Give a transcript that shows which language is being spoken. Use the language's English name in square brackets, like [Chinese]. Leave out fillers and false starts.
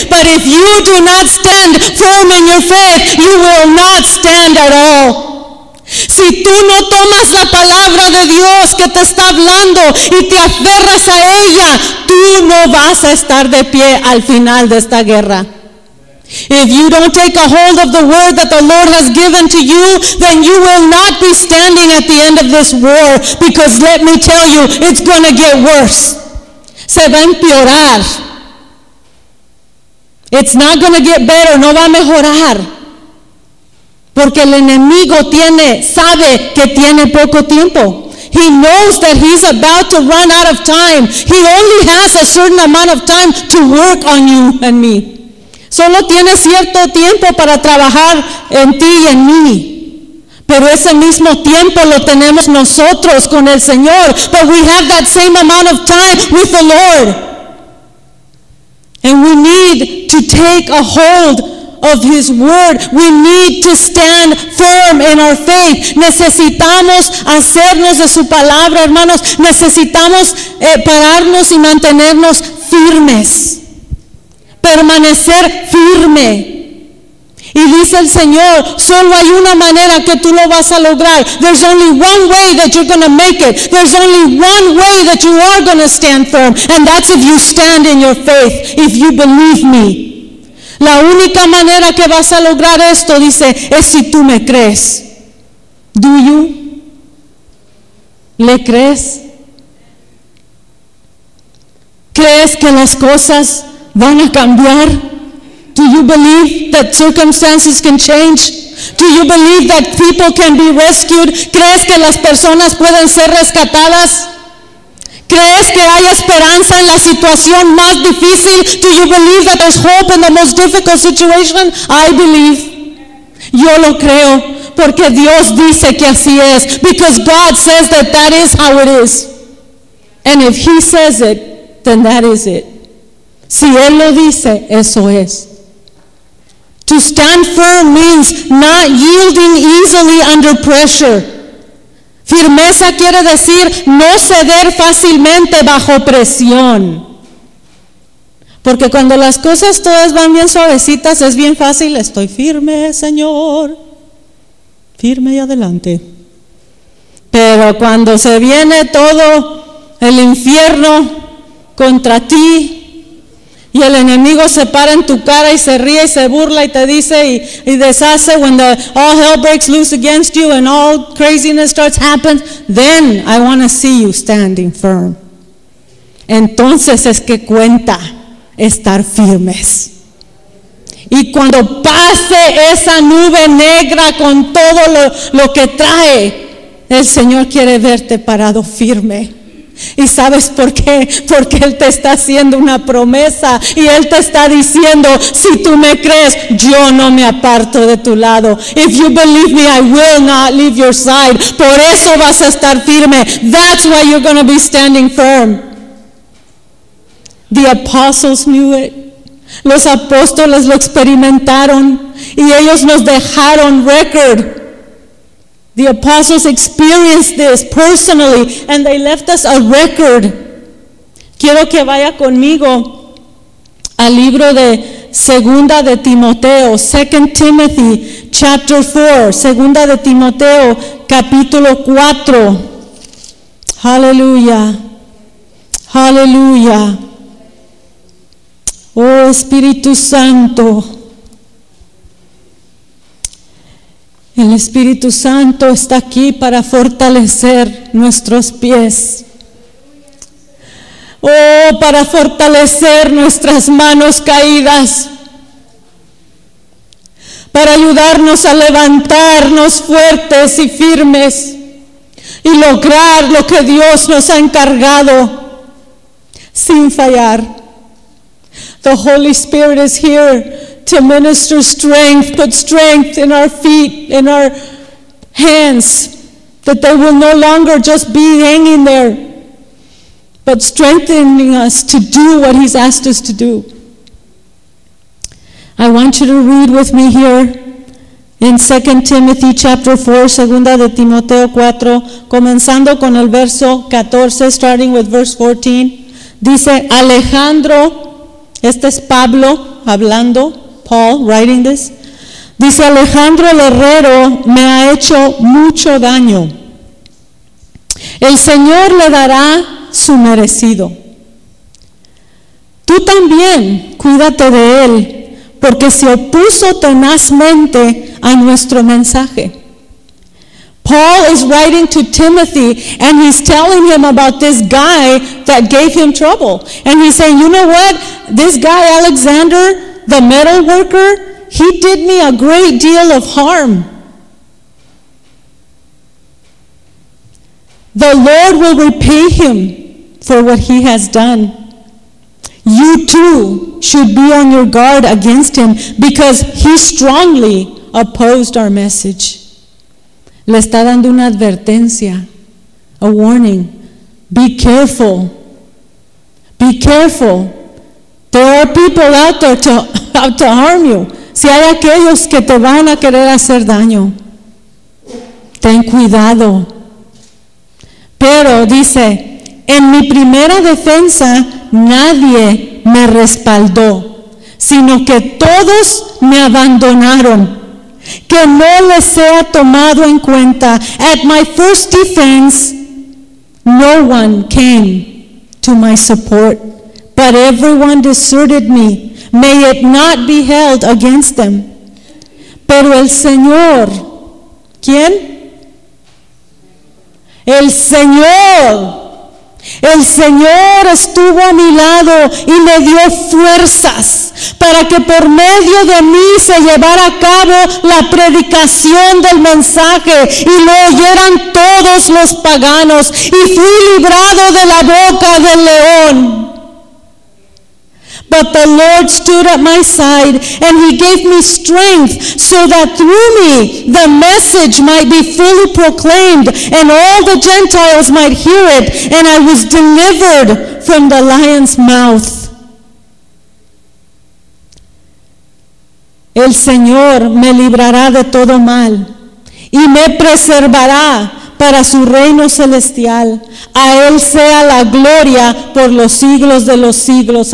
[English] But if you do not stand firm in your faith, you will not stand at all. [Spanish] Si tú no tomas la palabra de Dios que te está hablando y te aferras a ella, tú no vas a estar de pie al final de esta guerra. [English] If you don't take a hold of the word that the Lord has given to you, then you will not be standing at the end of this war, because let me tell you, it's going to get worse. [Spanish] Se va a empeorar. [English] It's not going to get better. [Spanish] No va a mejorar. Porque el enemigo sabe que tiene poco tiempo. [English] He knows that he's about to run out of time. He only has a certain amount of time to work on you and me. [Spanish] Solo tiene cierto tiempo para trabajar en ti y en mí. Pero ese mismo tiempo lo tenemos nosotros con el Señor. [English] But we have that same amount of time with the Lord. And we need to take a hold of his word. We need to stand firm in our faith. [Spanish] Necesitamos hacernos de su palabra, hermanos. Necesitamos pararnos y mantenernos firmes. Permanecer firme. Y dice el Señor, solo hay una manera que tú lo vas a lograr. [English] There's only one way that you're going to make it. There's only one way that you are going to stand firm. And that's if you stand in your faith. If you believe me. [Spanish] La única manera que vas a lograr esto, dice, es si tú me crees. [English] Do you? [Spanish] ¿Le crees? ¿Crees que las cosas van a cambiar? [English] Do you believe that circumstances can change? Do you believe that people can be rescued? [Spanish] ¿Crees que las personas pueden ser rescatadas? ¿Crees que hay esperanza en la situación más difícil? [English] Do you believe that there's hope in the most difficult situation? I believe. [Spanish] Yo lo creo. Porque Dios dice que así es. [English] Because God says that that is how it is. And if he says it, then that is it. [Spanish] Si él lo dice, eso es. [English] To stand firm means not yielding easily under pressure. [Spanish] Firmeza quiere decir no ceder fácilmente bajo presión. Porque cuando las cosas todas van bien suavecitas, es bien fácil, estoy firme, Señor. Firme y adelante. Pero cuando se viene todo el infierno contra ti, y el enemigo se para en tu cara y se ríe y se burla y te dice y deshace, [English] when the all hell breaks loose against you and all craziness starts happening, then I want to see you standing firm. [Spanish] Entonces es que cuenta estar firmes. Y cuando pase esa nube negra con todo lo que trae, el Señor quiere verte parado firme. ¿Y sabes por qué? Porque Él te está haciendo una promesa y Él te está diciendo, si tú me crees, yo no me aparto de tu lado. [English] If you believe me, I will not leave your side. [Spanish] Por eso vas a estar firme. [English] That's why you're going to be standing firm. The apostles knew it. [Spanish] Los apóstoles lo experimentaron y ellos nos dejaron record. [English] The apostles experienced this personally and they left us a record. [Spanish] Quiero que vaya conmigo al libro de Segunda de Timoteo, [English] 2 Timothy chapter 4, [Spanish] Segunda de Timoteo capítulo 4. Hallelujah. Hallelujah. Oh Espíritu Santo. El Espíritu Santo está aquí para fortalecer nuestros pies. Oh, para fortalecer nuestras manos caídas. Para ayudarnos a levantarnos fuertes y firmes y lograr lo que Dios nos ha encargado sin fallar. [English] The Holy Spirit is here to minister strength, put strength in our feet, in our hands, that they will no longer just be hanging there, but strengthening us to do what He's asked us to do. I want you to read with me here in 2 Timothy chapter 4, [Spanish] Segunda de Timoteo 4, comenzando con el verso 14, [English] starting with verse 14. [Spanish] Dice, Alejandro, este es Pablo hablando, [English] Paul writing this, [Spanish] dice, Alejandro el herrero me ha hecho mucho daño. El Señor le dará su merecido. Tú también cuídate de él, porque se opuso tenazmente a nuestro mensaje. [English] Paul is writing to Timothy and he's telling him about this guy that gave him trouble. And he's saying, you know what? This guy, Alexander, the metal worker, he did me a great deal of harm. The Lord will repay him for what he has done. You too should be on your guard against him because he strongly opposed our message. [Spanish] Le está dando una advertencia, [English] a warning. Be careful. Be careful. There are people out there to harm you. [Spanish] Si hay aquellos que te van a querer hacer daño, ten cuidado. Pero dice, en mi primera defensa nadie me respaldó, sino que todos me abandonaron. Que no les sea tomado en cuenta. [English] At my first defense, no one came to my support, but everyone deserted me. May it not be held against them. [Spanish] Pero el Señor, ¿quién? El Señor estuvo a mi lado y me dio fuerzas para que por medio de mí se llevara a cabo la predicación del mensaje y lo oyeran todos los paganos y fui librado de la boca del león. [English] But the Lord stood at my side and he gave me strength so that through me the message might be fully proclaimed and all the Gentiles might hear it and I was delivered from the lion's mouth. [Spanish] El Señor me librará de todo mal y me preservará para su reino celestial. A él sea la gloria por los siglos de los siglos.